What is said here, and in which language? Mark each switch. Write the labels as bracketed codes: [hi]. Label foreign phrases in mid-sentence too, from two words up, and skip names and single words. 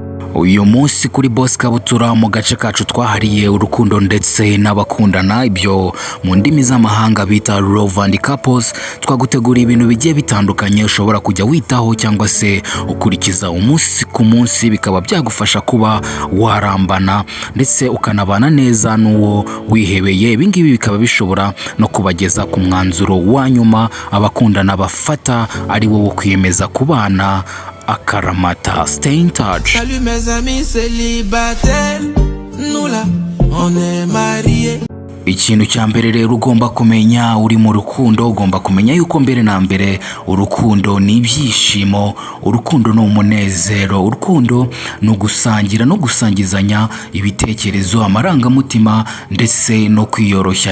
[rw] Uyu munsi kuri Boss Kabutura mu gace kacu twahariye urukundo ndetse n'abakundana, ibyo mu ndimi z'amahanga bita [en] love and couples. [rw] Twagutegura ibintu bigiye bitandukanye ushobora kujya witaho cyangwa se ukurikiza umunsi ku munsi, bikaba byagufasha kuba warambana ndetse ukanabana neza n'uwo wihebeye. Ibi ngibi bikaba bishobora no kubageza ku mwanzuro wa nyuma abakundana bafata, ari wo kwiyemeza kubana akaramata. [en] Stay in touch. [fr] Salut mes amis célibataires, nous là on est mariés. [rw] Ikintu cya mbere rero ugomba kumenya uri mu rukundo, ugomba kumenya yuko mbere na mbere urukundo ni ibyishimo, urukundo ni umunezero, urukundo no gusangira no gusangizanya ibitekerezo, amarangamutima ndetse no kwiyoroshya.